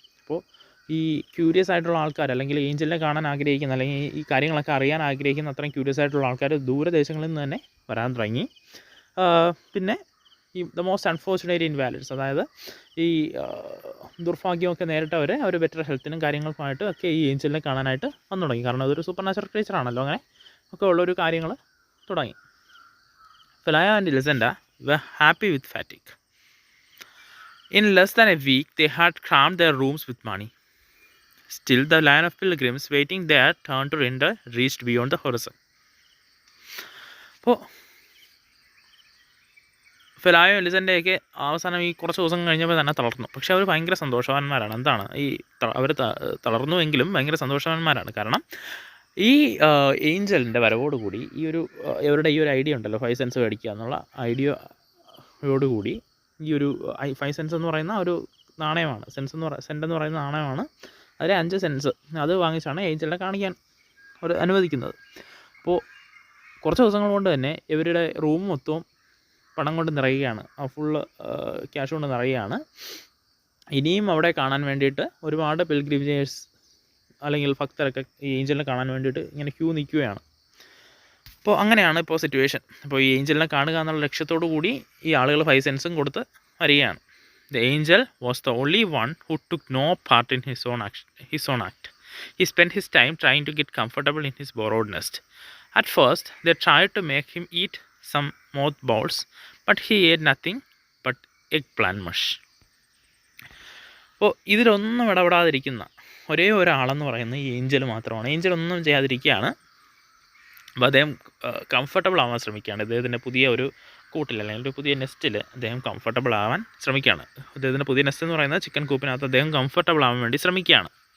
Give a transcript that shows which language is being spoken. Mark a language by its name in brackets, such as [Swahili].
[Malayalam] അപ്പോൾ ഈ ക്യൂരിയസ് ആയിട്ടുള്ള ആൾക്കാർ, അല്ലെങ്കിൽ ഏഞ്ചലിനെ കാണാൻ ആഗ്രഹിക്കുന്ന, അല്ലെങ്കിൽ ഈ കാര്യങ്ങളൊക്കെ അറിയാൻ ആഗ്രഹിക്കുന്ന അത്രയും ക്യൂരിയസ് ആയിട്ടുള്ള ആൾക്കാർ ദൂരദേശങ്ങളിൽ നിന്ന് തന്നെ വരാൻ തുടങ്ങി. പിന്നെ ഈ [English] the most unfortunate invalids, [Malayalam] അതായത് ഈ ദുർഭാഗ്യമൊക്കെ നേരിട്ടവർ ബെറ്റർ ഹെൽത്തിനും കാര്യങ്ങൾക്കുമായിട്ട് ഒക്കെ ഈ ഏഞ്ചലിനെ കാണാനായിട്ട് വന്നു തുടങ്ങി. കാരണം അതൊരു സൂപ്പർ നാച്ചുറൽ ക്രീച്ചറാണല്ലോ. അങ്ങനെ ഒക്കെ ഉള്ളൊരു കാര്യങ്ങൾ തുടങ്ങി. [English] Pelayo and Elisenda were happy with fatigue. In less than a week, they had crammed their rooms with money. Still, the line of pilgrims waiting their turn to enter reached beyond the horizon. [Malayalam] അപ്പോൾ ഫെലായോ എലിസൻ്റെയൊക്കെ അവസാനം ഈ കുറച്ച് ദിവസം കഴിഞ്ഞപ്പോൾ തന്നെ തളർന്നു. പക്ഷേ അവർ ഭയങ്കര സന്തോഷവാന്മാരാണ്. എന്താണ് അവർ തളർന്നുവെങ്കിലും ഭയങ്കര സന്തോഷവാന്മാരാണ്. കാരണം ഈ ഏഞ്ചലിൻ്റെ വരവോടുകൂടി ഇവരുടെ ഈ ഒരു ഐഡിയ ഉണ്ടല്ലോ, 5 സെൻസ് മേടിക്കുക എന്നുള്ള ഐഡിയയോടുകൂടി ഈ ഒരു 5 സെൻസ് എന്ന് പറയുന്ന ഒരു നാണയമാണ്, സെൻറ്റ് എന്ന് പറയുന്ന നാണയമാണ്. അതിൽ 5 സെൻസ് അത് വാങ്ങിച്ചാണ് ഏഞ്ചലിനെ കാണിക്കാൻ അവർ അനുവദിക്കുന്നത്. അപ്പോൾ കുറച്ച് ദിവസങ്ങൾ കൊണ്ട് തന്നെ ഇവരുടെ റൂം മൊത്തവും പണം കൊണ്ട് നിറയുകയാണ്, ഫുള്ള് ക്യാഷ് കൊണ്ട് നിറയുകയാണ്. ഇനിയും അവിടെ കാണാൻ വേണ്ടിയിട്ട് ഒരുപാട് പിൽഗ്രിമേജേഴ്സ് അല്ലെങ്കിൽ ഭക്തരൊക്കെ ഈ ഏഞ്ചലിനെ കാണാൻ വേണ്ടിയിട്ട് ഇങ്ങനെ ക്യൂ നിൽക്കുകയാണ്. അപ്പോൾ അങ്ങനെയാണ് ഇപ്പോൾ സിറ്റുവേഷൻ. അപ്പോൾ ഈ ഏഞ്ചലിനെ കാണുക എന്നുള്ള ലക്ഷ്യത്തോടു കൂടി ഈ ആളുകൾ 5 സെൻസും കൊടുത്ത് വരികയാണ്. [English] The angel was the only one who took no part in his own act. He spent his time trying to get comfortable in his borrowed nest. At first, they tried to make him eat some mothballs, but he ate nothing but eggplant mush. [Malayalam] അപ്പോൾ ഇതിലൊന്നും ഇടപെടാതിരിക്കുന്ന ഒരേ ഒരാളെന്ന് പറയുന്നത് ഈ Angel മാത്രമാണ്. Angel ഒന്നും ചെയ്യാതിരിക്കുകയാണ്. അപ്പോൾ അദ്ദേഹം comfortable ആവാൻ ശ്രമിക്കുകയാണ്. അദ്ദേഹത്തിൻ്റെ പുതിയ ഒരു കൂട്ടിൽ അല്ലെങ്കിൽ ഒരു പുതിയ നെസ്റ്റിൽ അദ്ദേഹം കംഫർട്ടബിൾ ആവാൻ ശ്രമിക്കുകയാണ്. അദ്ദേഹത്തിൻ്റെ പുതിയ നെസ്റ്റ് എന്ന് പറയുന്നത് ചിക്കൻ കൂപ്പിനകത്ത് അദ്ദേഹം കംഫർട്ടബിൾ ആവാൻ വേണ്ടി ശ്രമിക്കുകയാണ്.